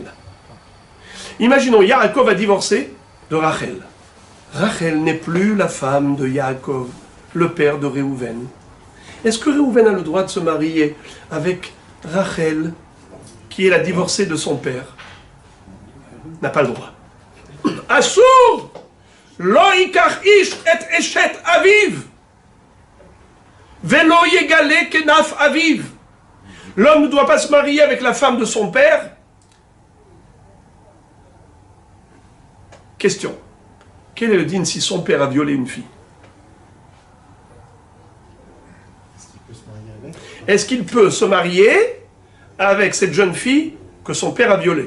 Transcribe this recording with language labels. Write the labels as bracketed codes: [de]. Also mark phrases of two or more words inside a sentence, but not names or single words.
[fr] Imaginons, Yaakov a divorcé de Rachel. Rachel n'est plus la femme de Yaakov, le père de Réhouven. Est-ce que Réhouven a le droit de se marier avec Rachel, qui est la divorcée de son père? N'a pas le droit. Assour! [he] לא יקח איש את אשת אביו. ולא יגלה כנף אביו. [fr] L'homme ne doit pas se marier avec la femme de son père. Question. Quel est le din si son père a violé une fille? Est-ce qu'il peut se marier avec cette jeune fille que son père a violée?